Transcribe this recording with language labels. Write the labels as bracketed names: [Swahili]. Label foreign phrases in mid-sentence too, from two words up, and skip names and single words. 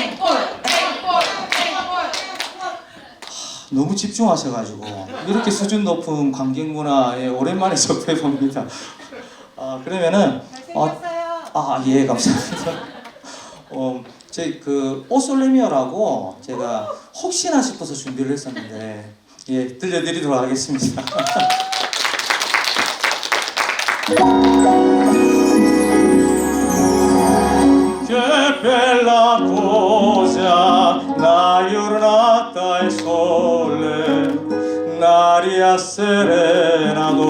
[Korean] 너무 집중하셔가지고 이렇게 수준 높은 관객 문화에 오랜만에 접해 봅니다. 그러면은 예 감사합니다. 제 그 오솔레미오라고 제가 혹시나 싶어서 준비를 했었는데 예 들려드리도록 하겠습니다. [Neapolitan] Che bella cosa, una giornata e sole, un'aria serena